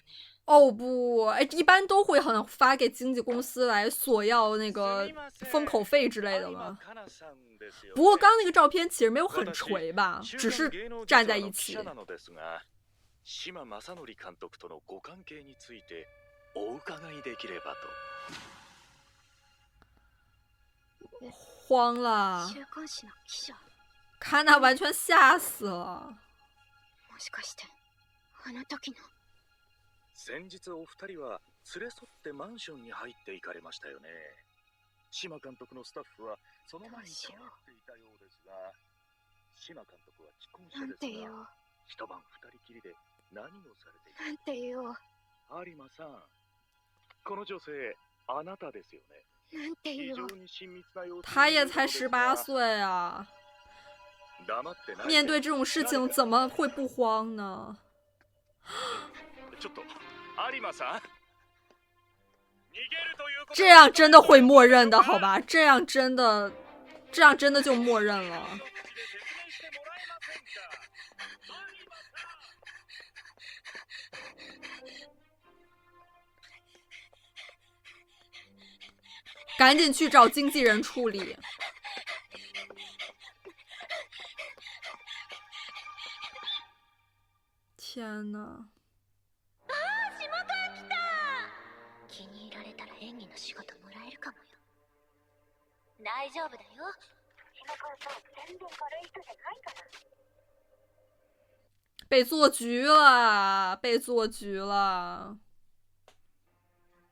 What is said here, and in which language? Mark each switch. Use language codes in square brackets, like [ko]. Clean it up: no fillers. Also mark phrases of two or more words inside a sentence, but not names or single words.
[zh] 哦不，哎，一般都会好像发给经纪公司来索要那个封口费之类的吗？不过刚那个照片其实没有很垂吧，只是站在一起。 [ja] 島正則監督とのご関係についてお伺いできればと。 [zh] 慌了， [ja] 週刊誌の記者。 [zh] 卡娜完全吓死了。 [ja] もしかしてあの時の。先日お二人は連れ添ってマンションに入って行かれましたよね。島監督のスタッフはその前に帰っていたようですが、島監督は既婚者ですが、一晩二人きりで何をされていた？なんて言おう。有馬さん、この女性あなたですよね。なんて言おう。 [zh] 他也才18岁啊，面对这种事情怎么会不慌呢？这样真的会默认的好吧？这样真的就默认了。赶紧去找经纪人处理。天哪！ [ja] 気に入られたら演技の仕事もらえるかもよ。大丈夫だよ。島川さん全然軽い人じゃないから。 [zh] 被做局了，被做局了。